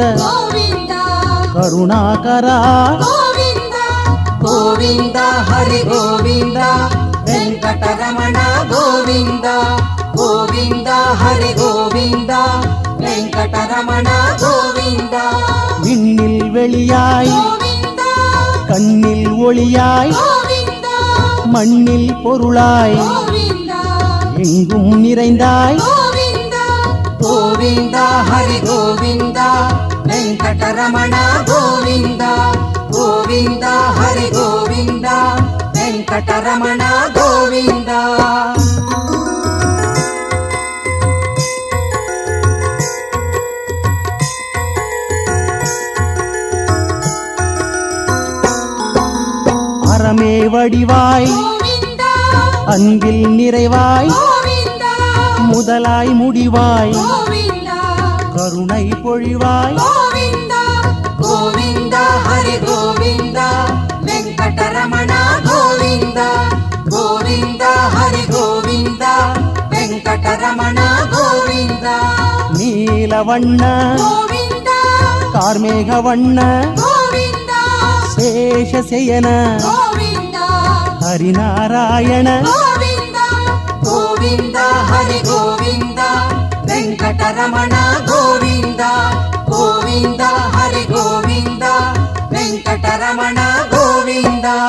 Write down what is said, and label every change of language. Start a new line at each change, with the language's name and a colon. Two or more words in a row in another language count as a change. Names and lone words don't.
Telugu: గోవిందా కరుణాకర గోవిందా గోవింద హరి గోవింద వెంకటరమణ గోవింద గోవింద హరి గోవింద వెంకటరమణ గోవింద
Tamil: விண்ணில் வெளியாய்
Telugu: గోవిందా
Tamil: கண்ணில் ஒளியாய்
Telugu: గోవిందా
Tamil: மண்ணில் பொருளாய்
Telugu: గోవిందా
Tamil: எங்கும் நிறைந்தாய்
Telugu: గోవిందా గోవింద హరి గోవింద వెంకటరమణ గోవింద గోవింద హరి గోవింద వెంకటరమణ గోవింద
Tamil: அறமே வடிவாய்
Telugu: గోవిందా
Tamil: அன்பில் நிறைவாய்
Telugu: గోవిందా
Tamil: முதலாய் முடிவாய்
Telugu: గోవిందా
Tamil: கருணை பொழிவாய்
Telugu: గోవిందా గోవింద హరి గోవింద వెంకటరమణ గోవింద గోవింద హరి గోవింద వెంకటరమణ గోవింద
Tamil: நீலவண்ண
Telugu: గోవిందా
Tamil: கார்மேக வண்ண
Telugu: గోవిందా
Kannada: ಶೇಷಶಯನ ಗೋವಿಂದ ಹರಿನಾರಾಯಣ ಗೋವಿಂದ ಗೋವಿಂದ ಹರಿ ಗೋವಿಂದ ವೆಂಕಟರಮಣ ಗೋವಿಂದ ಗೋವಿಂದ ಹರಿ ಗೋವಿಂದ ವೆಂಕಟರಮಣ ಗೋವಿಂದ